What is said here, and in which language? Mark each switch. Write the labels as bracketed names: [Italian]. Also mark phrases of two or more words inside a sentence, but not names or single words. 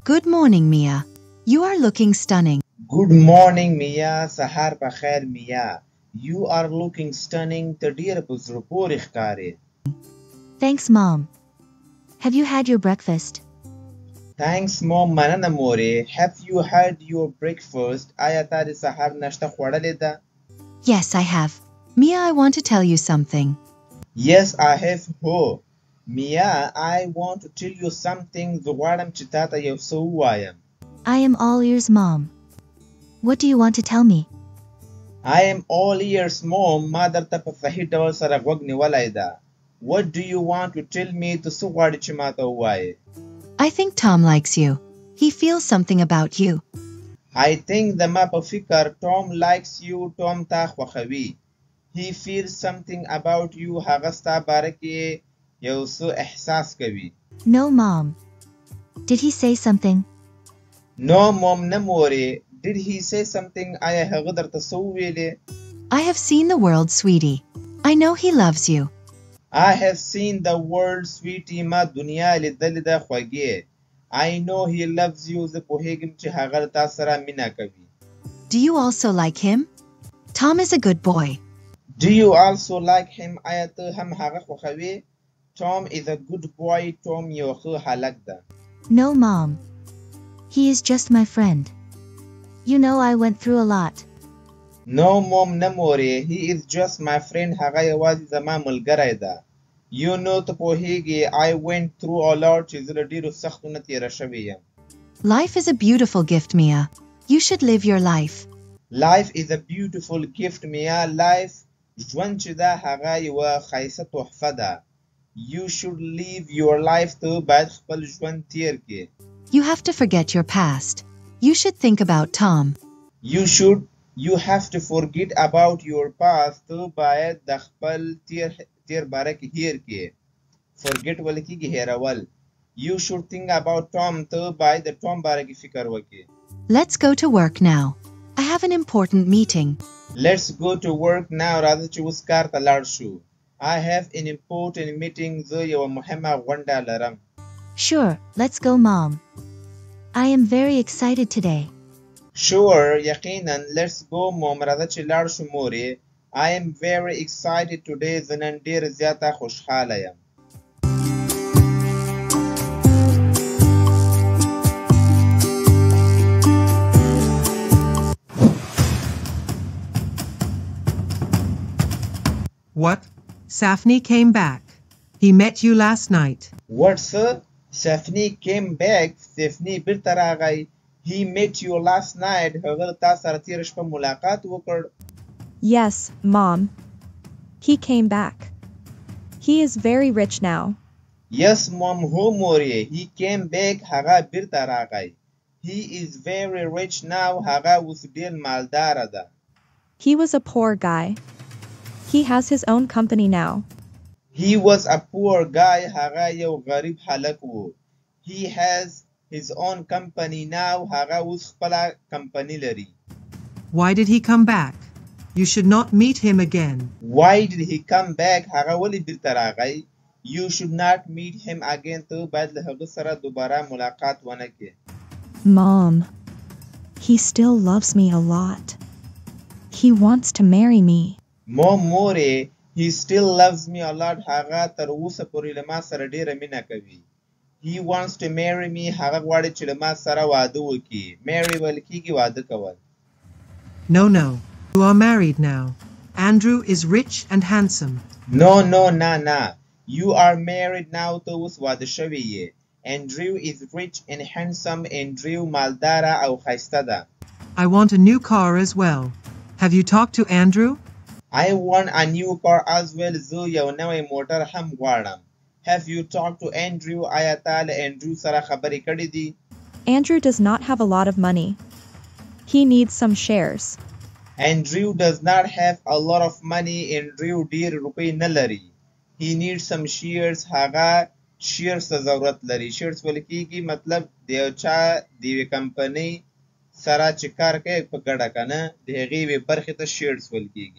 [English] morning, Mia. You are looking stunning. Good morning, Mia. [Pashto] سهار پخير, [English] Mia. You are looking stunning. [Pashto] ته ډېره په زړه پورې ښکارې. [English] Thanks, Mom. Have you had your breakfast? Thanks, Mom. [Pashto] مننه مورې. [English] Have you had your breakfast? [Pashto] آیا تا د سهار ناشته خوړلې ده؟ [English] Yes, I have. Mia, I want to tell you something. Yes, I have. هو. Mia, I want to tell you something. [Pashto] زه غواړم چې تا ته یو څه ووایم. [English] I am all ears, Mom. What do you want to tell me? I am all ears, Mom. [Pashto] ما درته په صحیح ډول سره غوږ نیولی ده. [English] What do you want to tell me? [Pashto] ته څه غواړې چې ما ته ووایې؟ [English] I think Tom likes you. He feels something about you. I think [Pashto] د ما په فکر [English] Tom likes you. [Pashto] Tom تا خوښوي. [English] He feels something about you. [Pashto] هغه ستا باره کې یو څه احساس کوي. [English] No, Mom. Did he say something? No, Mom, [Pashto] نه مورې. [English] Did he say something? [Pashto] آیا هغه درته څه وویلې؟ [English] I have seen the world, sweetie. I know he loves you. I have seen the world, sweetie. [Pashto] ما دنیا لیدلې ده خوږې. [English] I know he loves you. [Pashto] زه پوهېږم چې هغه له تا سره مینه کوي. [English] Do you also like him? Tom is a good boy. Do you also like him? [Pashto] آیا ته هم هغه خوښوې؟ [English] Tom is a good boy. Tom [Pashto] یو ښه هلک ده. [English] No, Mom. He is just my friend. You know I went through a lot. No, Mom, [Pashto] نه مورې. [English] He is just my friend. [Pashto] هغه یوازې زما ملګری ده. [English] You know [Pashto] ته پوهېږې [English] I went through a lot [Pashto] چې زه له ډېرو سختو نه تېره شوې یم. [English] Life is a beautiful gift, Mia. You should live your life. Life is a beautiful gift, Mia. [Pashto] Life ژوند چې ده هغه یوه ښایسته تحفه ده. [English] You should live your life. [Pashto] ته باید خپل ژوند تېر کړې. [English] You have to forget your past. You should think about Tom. You have to forget about your past. [Pashto] ته باید د خپل تېر باره کې هېر کړې. Forget ولې کېږي هېرول. [English] You should think about Tom. [Pashto] ته باید د Tom باره کې فکر وکړې. [English] Let's go to work now. I have an important meeting. Let's go to work now. [Pashto] راځه چې اوس کار ته لاړ شو. [English] I have an important meeting. [Pashto] زه یوه مهمه غونډه لرم. [English] Sure, let's go, Mom. I am very excited today. Sure, یقینا. Let's go, Mom. [Pashto] راځه چې لاړ شو مورې. [English] I am very excited today. [Pashto] زه نن ډېر زیاته خوشحاله یم. [English] What? Safni came back. He met you last night. What, sir? Safni came back. Safni [Pashto] بیرته راغی. [English] He met you last night. [Pashto] هغه تا سره تېره شپه ملاقات وکړ. [English] Yes, Mom. He came back. He is very rich now. Yes, Mom. [Pashto] هو مورې. [English] He came back. [Pashto] هغه بیرته راغی. [English] He is very rich now. [Pashto] هغه اوس ډېر مالداره ده. [English] He was a poor guy. He has his own company now. He was a poor guy. [Pashto] هغه یو غریب هلک و. [English] He has his own company now. [Pashto] هغه اوس خپله کمپنی لري. [English] Why did he come back? You should not meet him again. Why did he come back? [Pashto] هغه ولې بیرته راغی. [English] You should not meet him again. [Pashto] ته باید له هغه سره دوباره ملاقات ونه کړې. [English] Mom, he still loves me a lot. He wants to marry me. مورې. He still loves me a lot. [Pashto] هغه تر اوسه پورې له ما سره ډېره مینه کوي. [English] He wants to marry me. [Pashto] هغه غواړي چې له ما سره واده وکړي. Marry ویل کېږي واده کول. [English] No. You are married now. Andrew is rich and handsome. No, نه. You are married now. [Pashto] ته اوس واده شوی یې. [English] Andrew is rich and handsome. [Pashto] Andrew مالداره او ښایسته ده. [English] I want a new car as well. Have you talked to Andrew? I want a new car as well. [Pashto] زه یو نوی موټر هم غواړم. [English] Have you talked to Andrew? [Pashto] آیا تا له Andrew سره خبرې کړې دي؟ [English] Andrew does not have a lot of money. He needs some shares. Andrew does not have a lot of money. [Pashto] Andrew ډېر روپۍ نه لري. [English] He needs some shares. [Pashto] هغه shares ته ضرورت لري. shares ویل کېږي مطلب د یو چا د یوې کمپنۍ سره چې کار کوي په ګډه که نه د هغې یوې برخې ته shares ویل کېږي.